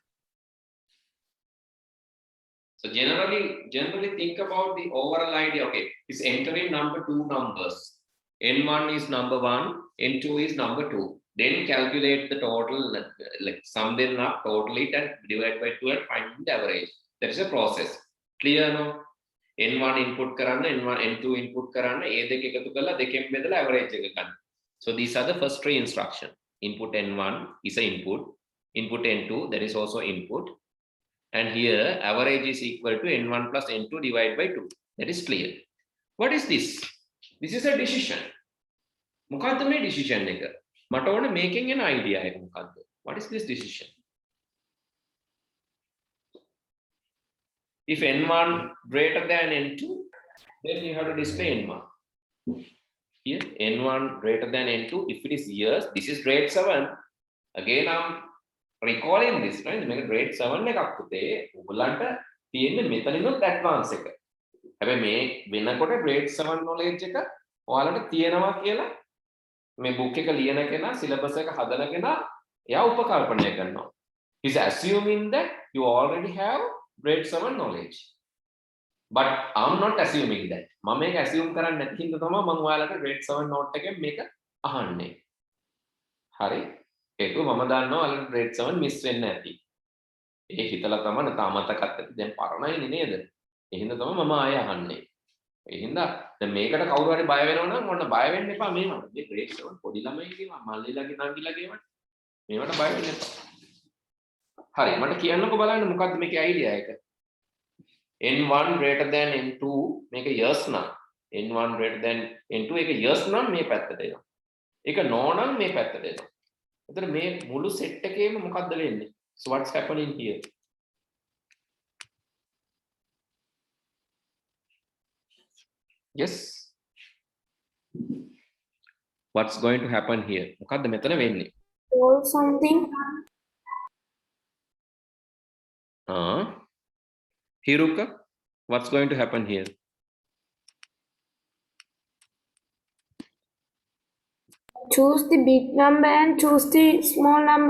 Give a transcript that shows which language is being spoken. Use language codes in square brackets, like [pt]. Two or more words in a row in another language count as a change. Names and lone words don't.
[en] So generally think about the overall idea. Okay, it's entering number two numbers. N1 is number 1, N2 is number 2. Then calculate the total, like sum them up, total it and divide by 2 and find the average. That is a process. Clear no? [si] N1 input කරන්න, N2 input කරන්න, ඒ දෙක එකතු කරලා දෙකෙන් බෙදලා average එක ගන්න. [en] So these are the first three instructions. Input N1 is an input. Input N2, that is also input. And here average is equal to N1 plus N2 divided by 2. That is clear. What is this? This is a decision. [si] මොකද්ද මේ decision එක? මට ඕනේ [en] making an idea [si] එක මොකද්ද? [en] What is this decision? If N1 greater than N2, then you have to display N1. Here, N1 greater than N2. If it is years, this is grade 7. Again, I'm recalling this, right? [si] මේක grade 7 එකක් පුතේ. ඔයගලන්ට තියෙන්නේ මෙතනිනුත් advance එක. හැබැයි මේ වෙනකොට grade 7 knowledge එක ඔයාලට තියෙනවා කියලා මේ book එක ලියන කෙනා syllabus එක හදන කෙනා එයා උපකල්පනය කරනවා. [en] He's assuming that you already have grade 7 knowledge. But I'm not assuming that. [si] මම මේක assume කරන්නේ නැති හින්දා තමයි මම ඔයාලට grade 7 note එකෙන් මේක අහන්නේ. හරි. ඒකෝ මම දන්නවා ඔයාලට grade 7 miss වෙන්නේ නැති. ඒ හිතලා තමයි නැත අමතකත් ඇති. දැන් පරණයිනේ නේද? ඒ හින්දා තමයි මම ආයෙ අහන්නේ. ඒ හින්දා දැන් මේකට කවුරු හරි බය වෙනවා නම් ඔන්න බය වෙන්න එපා මේවට. මේ grade 7 පොඩි ළමයි කියනවා මල්ලිලාගේ නංගිලාගේ ඒවට. මේවට බය වෙන්න එපා. හරි මට කියන්නකෝ බලන්න මොකද්ද මේකේ අයිඩියා එක. [en] N1 greater than N2 [si] මේක years නම් [en] N1 greater than N2 [si] ඒක years නම් මේ පැත්තට එනවා. ඒක no නම් මේ පැත්තට එනවා. එතන මේ මුළු set එකේම මොකද්ද වෙන්නේ? [en] So what's happening here? Yes. What's going to happen here? [si] මොකද්ද මෙතන වෙන්නේ? [en] Or something. Hiruka, what's going to happen here? Choose the big number and choose the small number.